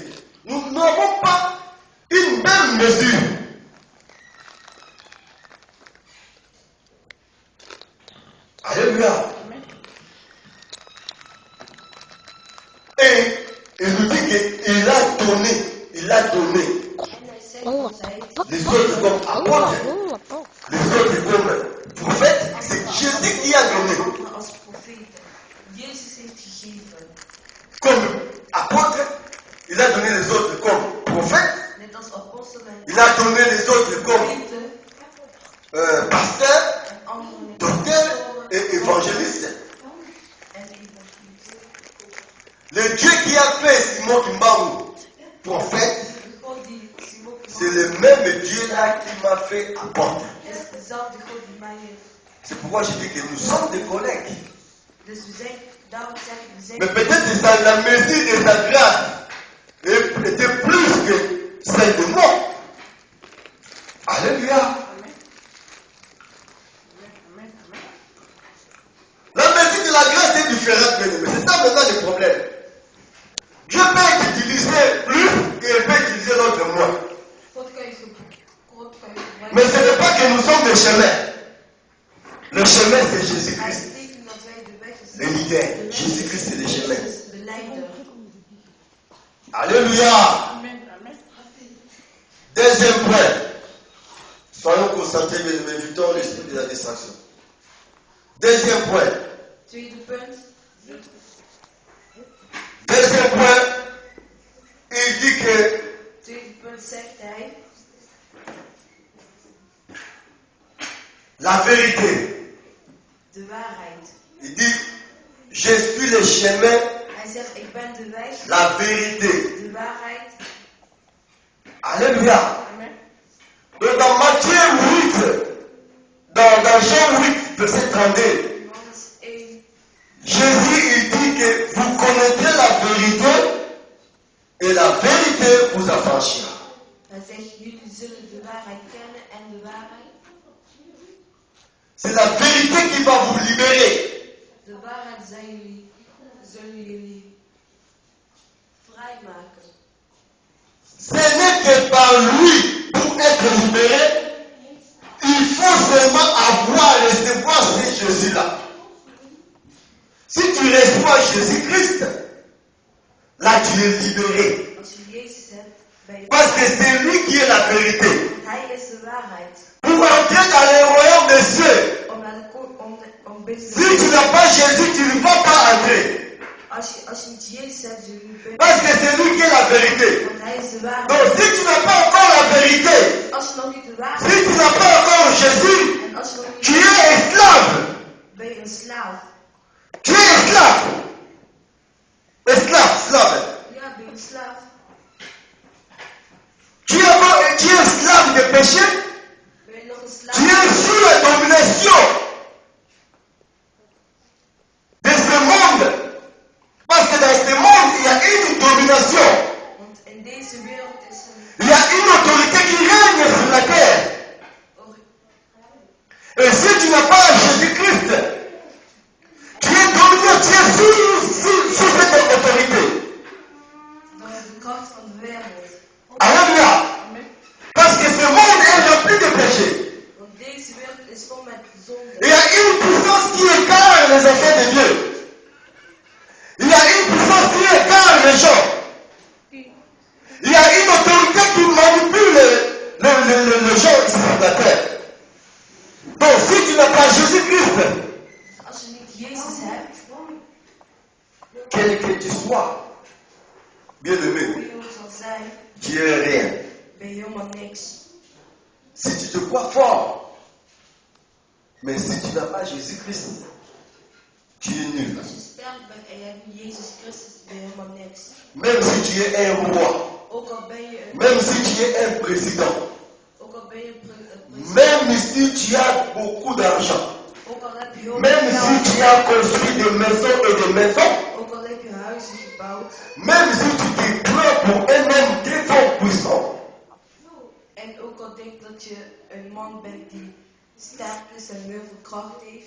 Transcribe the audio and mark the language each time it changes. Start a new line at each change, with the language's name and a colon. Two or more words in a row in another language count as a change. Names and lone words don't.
French: Nous n'avons pas une même mesure. Alléluia. Et il nous dit qu'il a donné
Dutch: en hij zegt ons, hij heeft
French: les autres autres comme apôtres, les autres comme prophètes. C'est Jésus qui a donné.
Dutch: Anderen als profeten. Jezus heeft gegeven.
French: Comme apôtre, il a donné les autres comme prophètes.
Dutch: Net als apostelen
French: Il a donné les autres comme
Dutch: profeten.
French: pasteurs,
Dutch: En anderen net
French: docteurs
Dutch: pastoren
French: et évangélistes.
Dutch: en evangelisten.
French: Le Dieu qui a fait Simon Kimbaou prophète,
Dutch: De God die Simon
French: c'est le même Dieu là qui m'a fait apôtre.
Dutch: is dezelfde God die mij heeft.
French: C'est pourquoi je dis que nous sommes des collègues.
Dutch: Dus we zijn, daarom zeg ik, we zijn.
French: Mais peut-être que ça, la mesure de sa grâce était plus que celle de moi. Alléluia. La mesure de la grâce est différente, mais c'est ça maintenant le problème. Dieu peut utiliser plus et il peut utiliser l'autre moins.
Dutch: God kan je gebruiken.
French: Mais ce n'est pas que nous sommes des chemins. Le chemin c'est
Dutch: Hij
French: Jésus-Christ.
Dutch: betekent dat wij de weg
French: Le leader. Jésus-Christ c'est le chemin.
Dutch: is de leider.
French: Alléluia. Deuxième point. Soyons concentrés, mais évitons l'esprit de la distraction. Deuxième point.
Dutch: Tweede punt.
French: Deuxième point. Il dit que
Dutch: Tweede punt zegt hij.
French: la vérité.
Dutch: De waarheid.
French: Il dit, je suis le chemin,
Dutch: Hij zegt, ik ben de weg,
French: la vérité.
Dutch: de waarheid.
French: Alléluia. Amen. Donc dans Matthieu 8, dans Jean 8, verset 32,
Dutch: Johannes 1.
French: Jésus il dit que vous connaîtrez la vérité et la vérité vous affranchira.
Dutch: Hij zegt, jullie zullen de waarheid kennen en de waarheid.
French: C'est la vérité qui va vous libérer.
Dutch: De waarheid zullen jullie vrijmaken.
French: Ce n'est que par lui, pour être libéré, il faut seulement recevoir ce Jésus-là. Si tu reçois Jésus-Christ, là tu es libéré.
Dutch: Als je Jezus hebt, ben je.
French: Parce que c'est lui qui est la vérité.
Dutch: Hij is de waarheid.
French: Pour entrer dans le royaume des cieux,
Dutch: Om naar de om binnen
French: si tu n'as pas Jésus, tu ne vas pas entrer.
Dutch: als je niet Jezus hebt, zul je niet binnen.
French: Parce que c'est lui qui est la vérité.
Dutch: Want hij is de waarheid.
French: Donc si tu n'as pas encore la vérité,
Dutch: Als je nog niet de
French: si
Dutch: waarheid
French: tu n'as pas encore Jésus,
Dutch: en als je nog
French: tu
Dutch: niet
French: es esclave.
Dutch: ben je een slaaf.
French: Tu es esclave. Esclave, slave.
Dutch: Ja, ben je een slaaf.
French: Tu es esclave de péché.
Dutch: Ben je nog een
French: Tu
Dutch: slaaf?
French: es sous la domination de ce monde. Parce que dans ce monde, il y a une domination.
Dutch: Want in deze wereld is
French: Il y a une autorité qui règne sur la terre. Et si tu n'as pas Jésus-Christ, tu es dominé, tu es sous cette autorité.
Dutch: dat is de kracht van de wereld.
French: Alléluia. Parce que ce monde est rempli de péché.
Dutch: Want deze wereld is vol met zonde.
French: Il y a une puissance qui écarte les enfants de Dieu. Il y a une puissance qui écarte les gens. Il y a une autorité qui manipule les gens sur la terre. Donc si tu n'as pas Jésus-Christ,
Dutch: Als je niet Jezus hebt,
French: quel que tu sois, bien-aimé,
Dutch: hoe je ook zal zijn,
French: tu es rien.
Dutch: ben je helemaal niks.
French: Si tu te crois fort, mais si tu n'as pas Jésus-Christ, tu es nul.
Dutch: Als je sterk bent en je hebt niet Jezus Christus, ben je helemaal niks.
French: Même si tu es un roi,
Dutch: Ook al ben je een,
French: même si tu es un président,
Dutch: ook al ben je een president,
French: même si tu as beaucoup d'argent,
Dutch: ook al heb je heel
French: même
Dutch: veel
French: si tu
Dutch: geld,
French: as construit des maisons et des maisons,
Dutch: ook al heb je huizen gebouwd,
French: même si tu te prends pour un homme très fort puissant,
Dutch: en ook al denk dat je een man bent die sterk is en heel veel kracht heeft,